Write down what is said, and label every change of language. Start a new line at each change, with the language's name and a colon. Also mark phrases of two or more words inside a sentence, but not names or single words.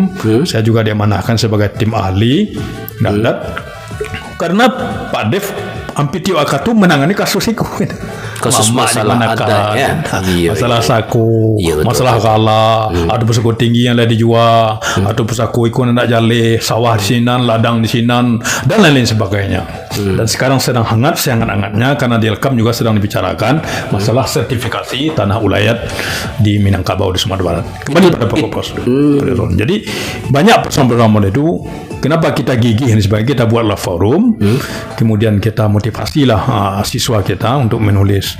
Indonesian: Saya juga diamanahkan sebagai tim ahli adat karena Pak Dev hampir tiap waktu menangani kasus itu. Kasus masalah adat ya.
Minangkabau: Masalah saku, masalah gala, ada pusako tinggi yang dah dijual, ada pusako ikon yang tak jale, sawah di sinan, ladang di sinan,
Indonesian: dan lain-lain sebagainya. Dan sekarang sedang hangat-hangatnya karena di Elkam juga sedang dibicarakan masalah sertifikasi tanah ulayat di Minangkabau di Sumatera Barat. Kembali pada pokok. Jadi banyak persoalan itu Kenapa kita gigih dan sebagainya? Kita buatlah forum, kemudian kita motivasilah siswa kita untuk menulis.